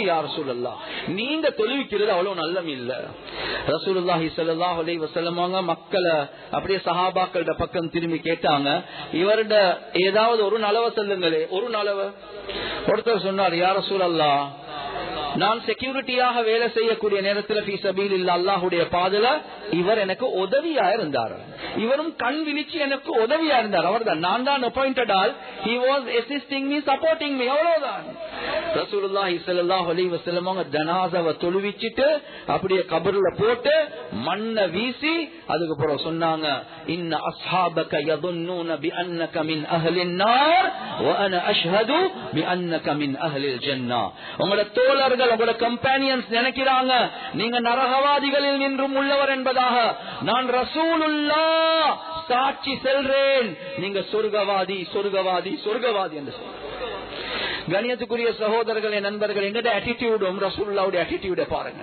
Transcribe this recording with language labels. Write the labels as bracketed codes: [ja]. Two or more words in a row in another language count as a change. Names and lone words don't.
[ar] يا رسول الله, [ta] நீங்க தொழுவிக்கிறது அவ்வளவு நல்லம் இல்ல. [ar] رسول الله صلى الله عليه وسلم [ta] அவங்க மக்களை அப்படியே சஹாபாக்களோட பக்கம் திரும்பி கேட்டாங்க, இவருட ஏதாவது ஒரு நலவை சொல்லுங்களே, ஒரு நலவை. ஒருத்தர் சொன்னார், [ar] يا رسول الله, [ta] நான் செக்யூரிட்டியாக வேலை செய்யக்கூடிய நேரத்தில் [ar] في سبيل الله [ta] அல்லாஹ்வுடைய பாதையில இவர் எனக்கு உதவியா இருந்தார், இவரும் கண் விழிச்சு எனக்கு உதவியா இருந்தார். அவர்தான், நான் தான் [en] appointed all, he was assisting me, supporting me, [ta] அவ்வளவுதான். [ar] رسول الله صلى الله عليه وسلم [ta] அவங்க ஜனாஸாவை தொழுவிச்சிட்டு அப்படியே கபர்ல போட்டு மண்ணை வீசி அதுக்கு அப்புறம் சொன்னாங்க, [ar] إن أصحابك யظنون بانك من اهل النار وانا اشهد بانك من اهل الجنه. [ta] உங்களோட தோழர்கள், உங்களோட கம்பெனியன்ஸ் நினைக்கிறாங்க நீங்க நரகவாதிகளில் நின்றும் உள்ளவர் என்பதாக. நான் ரசூலுல்லாஹ் சாட்சி செல்றேன், நீங்க சொர்க்கவாதி சொர்க்கவாதி சொர்க்கவாதி என்று சொல்றேன். கணியத்துக்குரிய சகோதரர்களே, நண்பர்கள், எங்கட ஆட்டிடியூடும் ரசூலுல்லாஹ்வுடைய ஆட்டிடியூட பாருங்க.